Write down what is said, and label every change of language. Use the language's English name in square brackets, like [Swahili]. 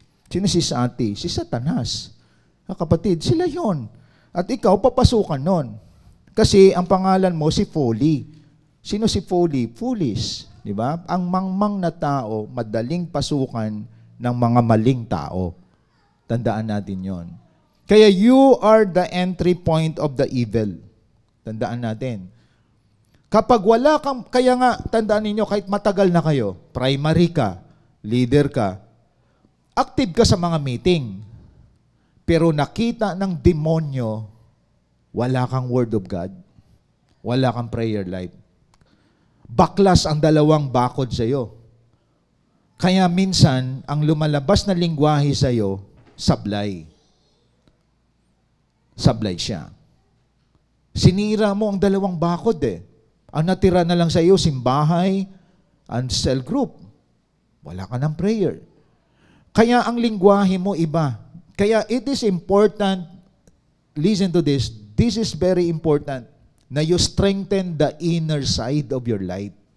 [Filipino] Sino si Sati? Si Satanas. Kapatid, sila yon. At ikaw, papasukan nun. Kasi ang pangalan mo, si Folly. Sino si Folly? Foolish. Di ba? Ang mangmang na tao, madaling pasukan ng mga maling tao. Tandaan natin yon. [English] Kaya you are the entry point of the evil. [Filipino] Tandaan natin. Kapag wala kang, kaya nga, tandaan ninyo, kahit matagal na kayo, primary ka, leader ka, active ka sa mga meeting, pero nakita ng demonyo, wala kang word of God, wala kang prayer life. Baklas ang dalawang bakod sa iyo. Kaya minsan, ang lumalabas na lingwahe sa iyo, sablay. Sablay siya. Sinira mo ang dalawang bakod eh. Ang natira na lang sa iyo, simbahay and cell group. Wala ka ng prayer. Kaya ang lingwahe mo iba. [English] Kaya it is important, listen to this is very important, na you strengthen the inner side of your life.